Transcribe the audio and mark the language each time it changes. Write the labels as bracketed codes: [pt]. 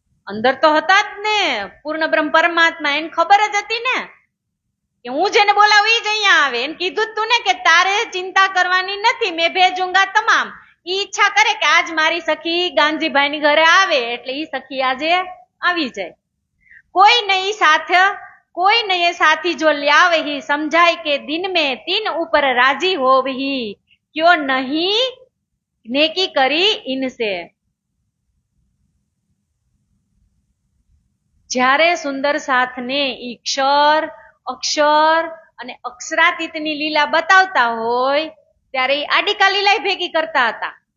[gu] અંદર તો હતા જ ને પૂર્ણ બ્રહ્મ પરમાત્મા, એને ખબર જ હતી ને કે હું જેને બોલાવું ઈ જ અહીંયા આવે. એને કીધું તું ને કે તારે ચિંતા કરવાની નથી, [hi] મેં ભેજુંગા [gu] તમામ. ઈ ઈચ્છા કરે કે આજ મારી સખી ગાંગજીભાઈ ની ઘરે આવે એટલે ઈ સખી આજે આવી જાય. [hi] કોઈ નહીં સાથ कोई नए साथी जो ल्यावही समझाई के दिन में तीन ऊपर राजी होवही क्यों नहीं नेकी करी इनसे. [gu] જ્યારે સુંદર સાથને ક્ષર અક્ષર અને અક્ષરાતીતની લીલા બતાવતા હોય ત્યારે એ આડિકા લીલા ભેગી કરતા હતા.